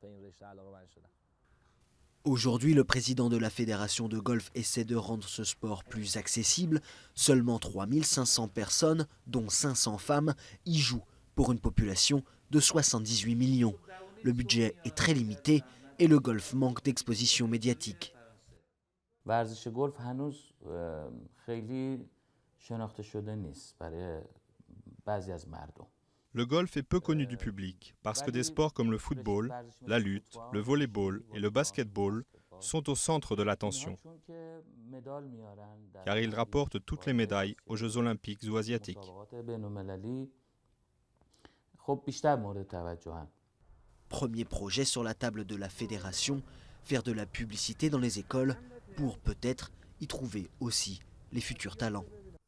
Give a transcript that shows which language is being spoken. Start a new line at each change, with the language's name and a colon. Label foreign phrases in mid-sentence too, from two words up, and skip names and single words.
French: Aujourd'hui, le président de la fédération de golf essaie de rendre ce sport plus accessible. Seulement 3500 personnes, dont 500 femmes, y jouent pour une population de 78 millions. Le budget est très limité et le golf manque d'exposition médiatique.
Persian: ورزش گلف هنوز خیلی شناخته شده نیست برای بعضی از مردم.
French: Le golf est peu connu du public parce que des sports comme le football, la lutte, le volleyball et le basketball sont au centre de l'attention, car ils rapportent toutes les médailles aux Jeux olympiques ou asiatiques. Premier projet sur la table de la fédération, faire de la publicité dans les écoles pour peut-être y trouver aussi les futurs talents.